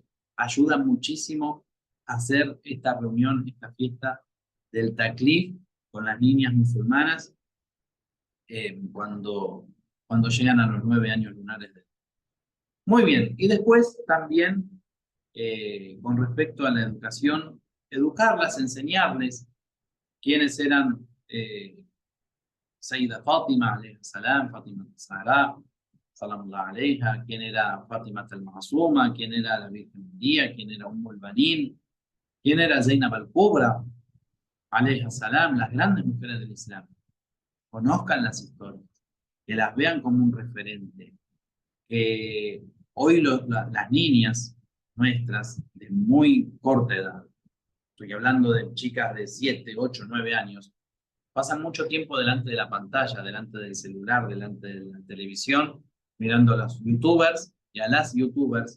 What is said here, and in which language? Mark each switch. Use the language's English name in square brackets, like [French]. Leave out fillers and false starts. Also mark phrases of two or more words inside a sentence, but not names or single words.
[Spanish] Ayuda muchísimo a hacer esta reunión, esta fiesta del taklif con las niñas musulmanas cuando llegan a los 9 años lunares. Muy bien, y después también con respecto a la educación, educarlas, enseñarles quiénes eran Sayyida Fátima, [Arabic] عليه السلام, Fátima Zahra, سلام الله عليها, [Spanish] quién era Fátima al-Masuma, quién era la Virgen María, quién era Ummul Banin, quién era Zainab al-Kubra, [Arabic] عليه السلام, [Spanish] las grandes mujeres del Islam. Conozcan las historias, que las vean como un referente. Que hoy las niñas nuestras de muy corta edad, estoy hablando de chicas de 7, 8, 9 años, pasan mucho tiempo delante de la pantalla, delante del celular, delante de la televisión, mirando a los youtubers y a las youtubers.